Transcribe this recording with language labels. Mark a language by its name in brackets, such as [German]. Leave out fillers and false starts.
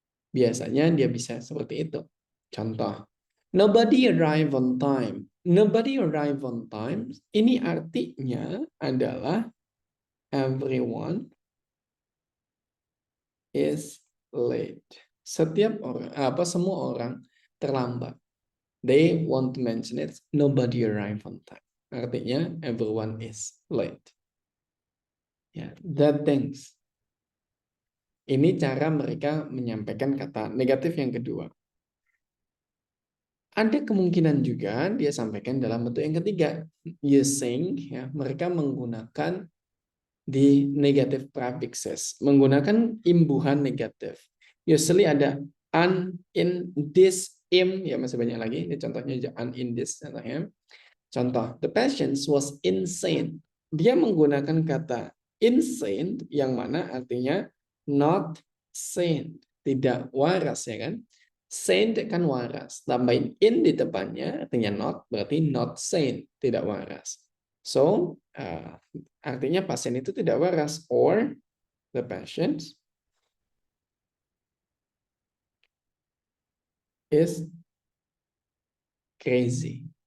[Indonesian] Biasanya dia bisa seperti itu. [English] Contoh, nobody arrive on time. Nobody arrive on time, [Indonesian] ini artinya adalah [English] everyone is late. [Indonesian] Setiap orang, semua orang terlambat. [English] They want to mention it, nobody arrive on time. Artinya everyone is late. [Indonesian] Ya, [English] that things. [Indonesian] Ini cara mereka menyampaikan kata negatif yang kedua. Ada kemungkinan juga dia sampaikan dalam bentuk yang ketiga, using ya, mereka menggunakan di negative prefixes, menggunakan imbuhan negatif. Usually ada an, in, this, im, ya masih banyak lagi. Ini contohnya aja an, in, this contohnya. [English] Contoh, the patient was insane. [Indonesian] Dia menggunakan kata insane yang mana artinya not sane, tidak waras ya kan? Sane kan waras. Tambahin in di depannya artinya not, berarti not sane, tidak waras. So, artinya pasien itu tidak waras, [English] or the patient is crazy.